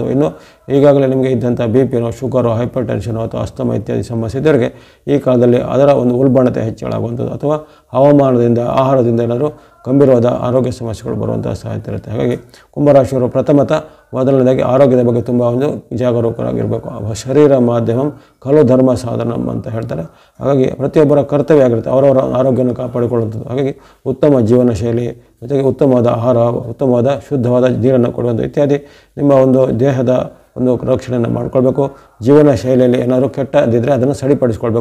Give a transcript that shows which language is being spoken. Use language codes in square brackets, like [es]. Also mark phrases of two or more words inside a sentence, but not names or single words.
[kn] ಇನ್ನು ಈಗಾಗಲೇ ನಿಮಗೆ ಇದ್ದಂಥ BP ನೋ, ಶುಗರು, ಹೈಪರ್ ಟೆನ್ಷನು ಅಥವಾ ಅಸ್ತಮ ಇತ್ಯಾದಿ ಸಮಸ್ಯೆ ಇದ್ದವರಿಗೆ ಈ ಕಾಲದಲ್ಲಿ ಅದರ ಒಂದು ಉಲ್ಬಣತೆ ಹೆಚ್ಚಳಾಗುವಂಥದ್ದು, ಅಥವಾ ಹವಾಮಾನದಿಂದ, ಆಹಾರದಿಂದ ಏನಾದರೂ ಗಂಭೀರವಾದ ಆರೋಗ್ಯ ಸಮಸ್ಯೆಗಳು ಬರುವಂಥ ಸಾಧ್ಯತೆ ಇರುತ್ತೆ. ಹಾಗಾಗಿ ಕುಂಭರಾಶಿಯವರು ಮೊದಲನೇದಾಗಿ ಆರೋಗ್ಯದ ಬಗ್ಗೆ ತುಂಬ ಒಂದು ಜಾಗರೂಕರಾಗಿರಬೇಕು. [sa] ಶರೀರ ಮಾಧ್ಯಮಂ ಖಲು ಧರ್ಮ ಸಾಧನಂ [kn] ಅಂತ ಹೇಳ್ತಾರೆ. ಹಾಗಾಗಿ ಪ್ರತಿಯೊಬ್ಬರ ಕರ್ತವ್ಯ ಆಗಿರುತ್ತೆ ಅವರವರ ಆರೋಗ್ಯವನ್ನು ಕಾಪಾಡಿಕೊಳ್ಳುವಂಥದ್ದು. ಹಾಗಾಗಿ ಉತ್ತಮ ಜೀವನ ಶೈಲಿ, ಜೊತೆಗೆ ಉತ್ತಮವಾದ ಆಹಾರ, ಉತ್ತಮವಾದ ಶುದ್ಧವಾದ ನೀರನ್ನು ಕೊಡುವಂಥ ಇತ್ಯಾದಿ ನಿಮ್ಮ ಒಂದು ದೇಹದ ಒಂದು ರಕ್ಷಣೆಯನ್ನು ಮಾಡಿಕೊಳ್ಬೇಕು. ಜೀವನ ಶೈಲಿಯಲ್ಲಿ ಏನಾದರೂ ಕೆಟ್ಟದಿದ್ದರೆ ಅದನ್ನು ಸರಿಪಡಿಸ್ಕೊಳ್ಬೇಕು.